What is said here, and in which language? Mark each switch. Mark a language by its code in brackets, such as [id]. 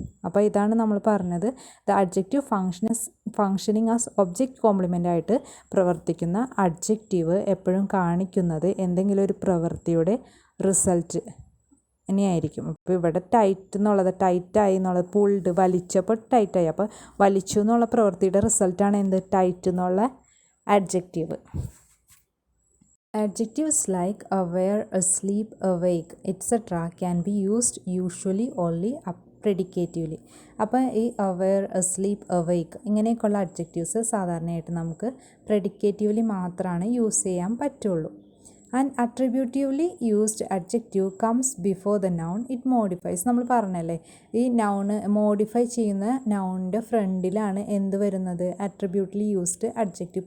[ml] അപ്പോൾ ഇതാണ് നമ്മൾ പറഞ്ഞത്, [en] the adjective functioning as object complement [ml] ആയിട്ട് പ്രവർത്തിക്കുന്ന അഡ്ജക്റ്റീവ് എപ്പോഴും കാണിക്കുന്നത് എന്തെങ്കിലും ഒരു പ്രവൃത്തിയുടെ റിസൾട്ട് ഇനിയായിരിക്കും. അപ്പോൾ ഇവിടെ ടൈറ്റ് എന്നുള്ളത്, ടൈറ്റായി എന്നുള്ളത്, പുൾഡ് വലിച്ചപ്പോൾ ടൈറ്റായി. അപ്പോൾ വലിച്ചു എന്നുള്ള പ്രവൃത്തിയുടെ റിസൾട്ടാണ് എന്ത്, ടൈറ്റ് എന്നുള്ള adjective. [en] Adjectives like aware, asleep, awake, etc. can be used usually only predicatively. [ml] അപ്പോൾ ഈ അവെയർ, അസ്ലീപ്പ്, അവെയ്ക്ക് ഇങ്ങനെയൊക്കെയുള്ള അഡ്ജക്റ്റീവ്സ് സാധാരണയായിട്ട് നമുക്ക് പ്രെഡിക്കേറ്റീവ്ലി മാത്രമാണ് യൂസ് ചെയ്യാൻ പറ്റുള്ളൂ. [en] And attributively used adjective comes before the noun, it modifies. [ml] നമ്മൾ പറഞ്ഞല്ലേ, ഈ നൗണ് മോഡിഫൈ ചെയ്യുന്ന നൗണിൻ്റെ ഫ്രണ്ടിലാണ് എന്ത് വരുന്നത്, അട്രിബ്യൂട്ടലി യൂസ്ഡ് അഡ്ജക്റ്റീവ്.